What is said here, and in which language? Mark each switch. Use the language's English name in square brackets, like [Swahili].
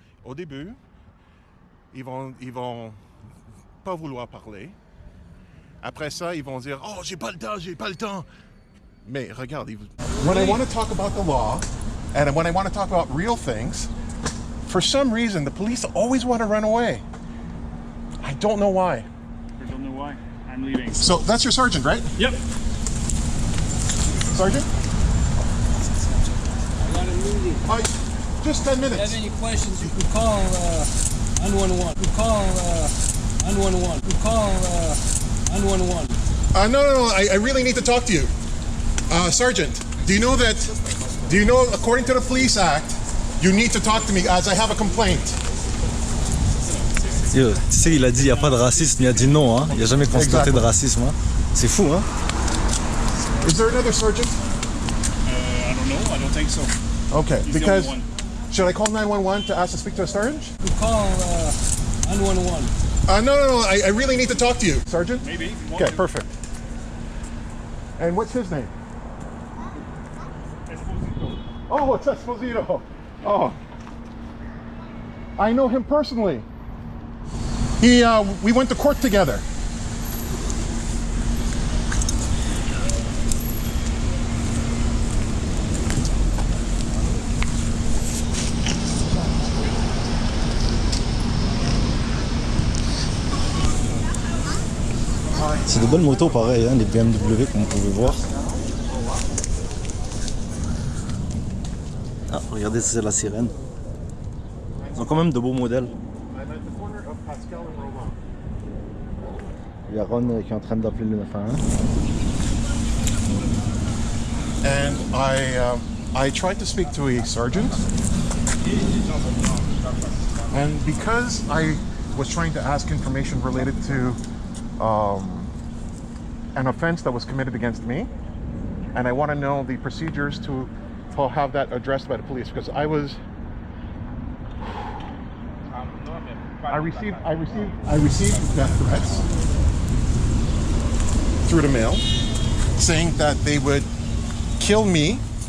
[French] Au début, ils vont pas vouloir parler. Après ça, ils vont dire « Oh, j'ai pas le temps. » Mais regarde, [English] when I want to talk about the law, and when I want to talk about real things, for some reason, the police always want to run away. I don't know why. I don't know why. I'm leaving. So that's your sergeant, right? Yep. Sergeant? I got a meeting. Just 10 If you have minutes. any questions, you can call 911. You call 911. You call 911. No. I really need to talk to you. Sergeant, do you know, according to the Police Act, you need to talk to me as I have a complaint? [French] Yo, tu sais, il a dit il n'y a pas de racisme, il a dit non, hein. Il n'y a jamais constaté [English] Exactly. [French] de racisme. Hein. C'est fou, hein. [English] Is there another sergeant? I don't know. I don't think so. Okay, He's the because only one. should I call 911 to ask to speak to a sergeant? You call 911. No. I really need to talk to you. Sergeant? Maybe. If you want Okay, to. perfect. And what's his name? Esposito. Oh, it's Esposito. Oh. I know him personally. We went to court together. [French] C'est de belles motos pareil, hein, les BMW comme vous pouvez voir. Ah, regardez, c'est la sirène. Ils ont quand même de beaux modèles. [English] I'm at the corner of Pascal and Roland. [French] Il y a Ron qui est en train d'appeler le 911. [English] And I tried to speak to a sergeant. And because I was trying to ask information related to an offense that was committed against me, and I want to know the procedures to have that addressed by the police, because I received death threats through the mail, saying that they would kill me.